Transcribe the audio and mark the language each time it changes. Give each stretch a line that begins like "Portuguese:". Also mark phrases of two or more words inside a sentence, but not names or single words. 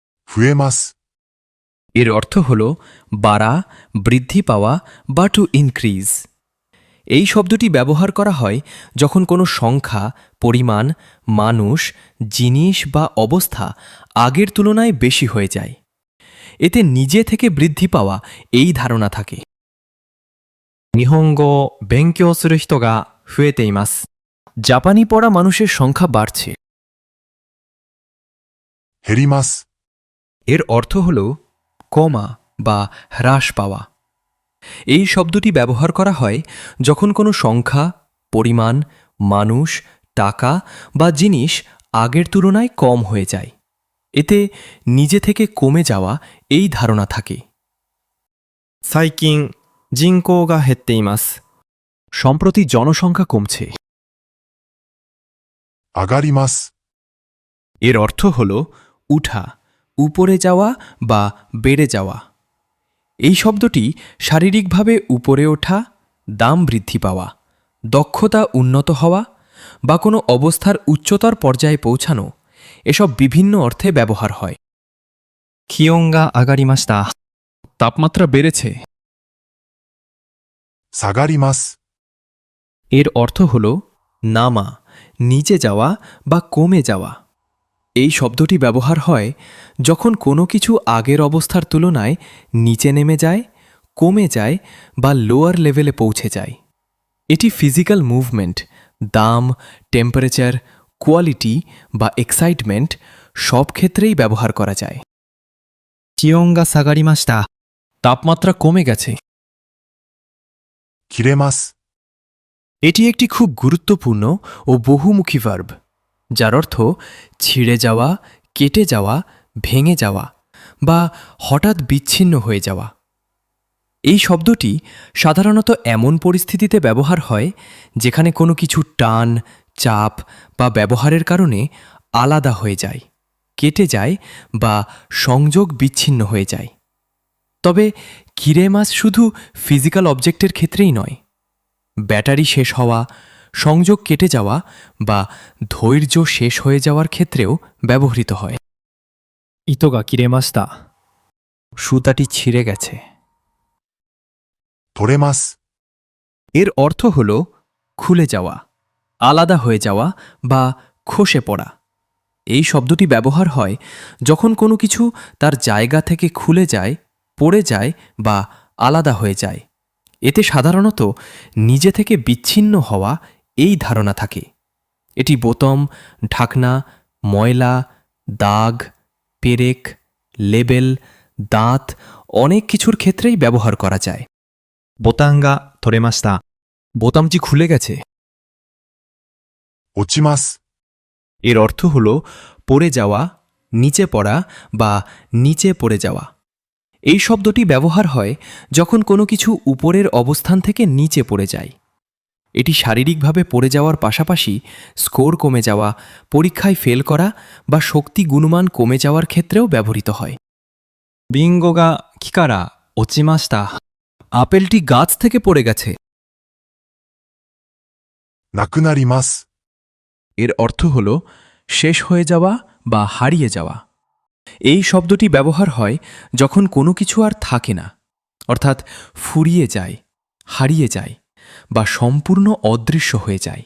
Japanese: 増えます。
Bangla: এর অর্থ হল বাড়া, বৃদ্ধি পাওয়া বা
English: to increase.
Bangla: এই শব্দটি ব্যবহার করা হয় যখন কোনো সংখ্যা, পরিমাণ, মানুষ, জিনিস বা অবস্থা আগের তুলনায় বেশি হয়ে যায়। এতে নিজে থেকে বৃদ্ধি পাওয়া এই ধারণা থাকে।
Japanese: 日本語を勉強する人が増えています。
Bangla: জাপানি পড়া মানুষের সংখ্যা বাড়ছে।
Japanese: 減ります。
Bangla: এর অর্থ হল কমা বা হ্রাস পাওয়া। এই শব্দটি ব্যবহার করা হয় যখন কোনো সংখ্যা, পরিমাণ, মানুষ, টাকা বা জিনিস আগের তুলনায় কম হয়ে যায়। এতে নিজে থেকে কমে যাওয়া এই ধারণা থাকে।
Japanese: 最近、人口が減っています。
Bangla: সম্প্রতি জনসংখ্যা কমছে।
Japanese: 上がります。
Bangla: এর অর্থ হল উঠা, উপরে যাওয়া বা বেড়ে যাওয়া। এই শব্দটি শারীরিকভাবে উপরে ওঠা, দাম বৃদ্ধি পাওয়া, দক্ষতা উন্নত হওয়া বা কোনো অবস্থার উচ্চতর পর্যায়ে পৌঁছানো, এসব বিভিন্ন অর্থে ব্যবহার হয়।
Japanese: 気温が上がりました。
Bangla: তাপমাত্রা বেড়েছে।
Japanese: 下がります。
Bangla: এর অর্থ হল নামা, নিচে যাওয়া বা কমে যাওয়া। এই শব্দটি ব্যবহার হয় যখন কোনো কিছু আগের অবস্থার তুলনায় নিচে নেমে যায়, কমে যায় বা
English: lower level
Bangla: পৌঁছে যায়। এটি
English: physical movement,
Bangla: দাম, টেম্পারেচার, কোয়ালিটি বা এক্সাইটমেন্ট সব ক্ষেত্রেই ব্যবহার করা যায়।
Japanese: 気温が下がりました。
Bangla: তাপমাত্রা কমে গেছে।
Japanese: 切れます。
Bangla: এটি একটি খুব গুরুত্বপূর্ণ ও বহুমুখী ভার্ব, যার অর্থ ছিঁড়ে যাওয়া, কেটে যাওয়া, ভেঙে যাওয়া বা হঠাৎ বিচ্ছিন্ন হয়ে যাওয়া। এই শব্দটি সাধারণত এমন পরিস্থিতিতে ব্যবহার হয় যেখানে কোনো কিছু টান, চাপ বা ব্যবহারের কারণে আলাদা হয়ে যায়, কেটে যায় বা সংযোগ বিচ্ছিন্ন হয়ে যায়। তবে কিরেমাস শুধু
English: physical object
Bangla: ক্ষেত্রেই নয়, ব্যাটারি শেষ হওয়া, সংযোগ কেটে যাওয়া বা ধৈর্য শেষ হয়ে যাওয়ার ক্ষেত্রেও ব্যবহৃত হয়।
Japanese: 糸が切れました。
Bangla: সুতাটি ছিঁড়ে গেছে।
Japanese: 取れます。
Bangla: এর অর্থ হল খুলে যাওয়া, আলাদা হয়ে যাওয়া বা খসে পড়া। এই শব্দটি ব্যবহার হয় যখন কোনো কিছু তার জায়গা থেকে খুলে যায়, পড়ে যায় বা আলাদা হয়ে যায়। এতে সাধারণত নিজে থেকে বিচ্ছিন্ন হওয়া এই ধারণা থাকে। এটি বোতাম, ঢাকনা, ময়লা, দাগ, পেরেক, লেবেল, দাঁত অনেক কিছুর ক্ষেত্রেই ব্যবহার করা যায়।
Japanese: ボタンが取れました。
Bangla: বোতামটি খুলে গেছে।
Japanese: 落ちます。
Bangla: এর অর্থ হল পড়ে যাওয়া, নিচে পড়া বা নিচে পড়ে যাওয়া। এই শব্দটি ব্যবহার হয় যখন কোনো কিছু উপরের অবস্থান থেকে নিচে পড়ে যায়। এটি শারীরিকভাবে পড়ে যাওয়ার পাশাপাশি স্কোর কমে যাওয়া, পরীক্ষায় ফেল করা বা শক্তি গুণমান কমে যাওয়ার ক্ষেত্রেও ব্যবহৃত হয়।
Japanese: リンゴが木から落ちました。
Bangla: আপেলটি গাছ থেকে পড়ে গেছে।
Japanese: なくなります。
Bangla: এর অর্থ হল শেষ হয়ে যাওয়া বা হারিয়ে যাওয়া। এই শব্দটি ব্যবহার হয় যখন কোনো কিছু আর থাকে না, অর্থাৎ ফুরিয়ে যায়, হারিয়ে যায় বা সম্পূর্ণ অদৃশ্য হয়ে যায়।